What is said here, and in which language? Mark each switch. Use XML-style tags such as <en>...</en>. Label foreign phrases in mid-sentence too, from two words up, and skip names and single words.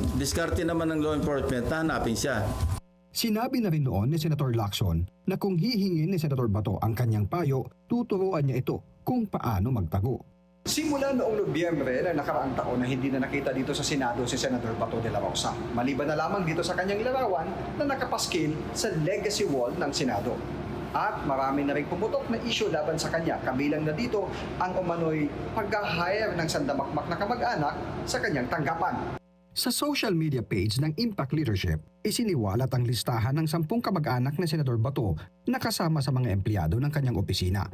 <tl>Diskarte naman ng</tl> <en>law enforcement,</en> <tl>hanapin siya. Sinabi na rin noon ni Senator Lacson na kung hihingin ni Senator Bato ang kanyang payo, tuturuan niya ito kung paano magtago. Simula noong Nobyembre na nakaraang taon na hindi na nakita dito sa Senado si Senator Bato de la Rosa. Maliban na lamang dito sa kanyang larawan na nakapaskil sa</tl> <en>legacy wall</en> <tl>ng Senado. At marami na rin pumutok na issue laban sa kanya, kabilang na dito ang umano'y pag-hire ng sandamakmak na kamag-anak sa kanyang tanggapan. Sa</tl> <en>social media page</en> <tl>ng Impact Leadership, isiniwalat ang listahan ng 10 kamag-anak na Senador Bato na kasama sa mga empleyado ng kanyang opisina.</tl>